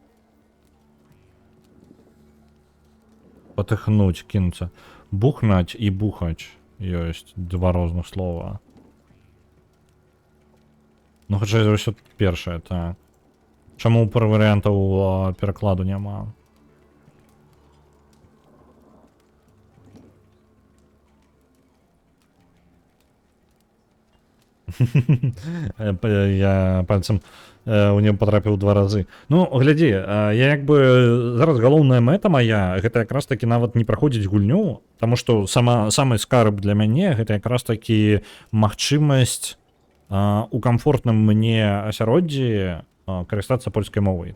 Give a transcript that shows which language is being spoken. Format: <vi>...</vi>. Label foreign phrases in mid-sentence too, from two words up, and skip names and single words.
<be>Патыхнуць, кінуцца. Бухнаць і бухач. Ёсць два розных слова. Ну, хутчэй за ўсё першае, так. Чаму пар варыянтаў перакладу няма? Я пальцем</be> <ru>у нее</ru> <be>потрапіў 2 разы. Ну, глядзі, я як бы зараз галоўная мэта моя, гэта якраз таки нават не праходзіць гульню, таму што самы скарб для мяне гэта якраз таки магчымасць у камфортным мне асяроддзі карыстацца польскай мовай.</be>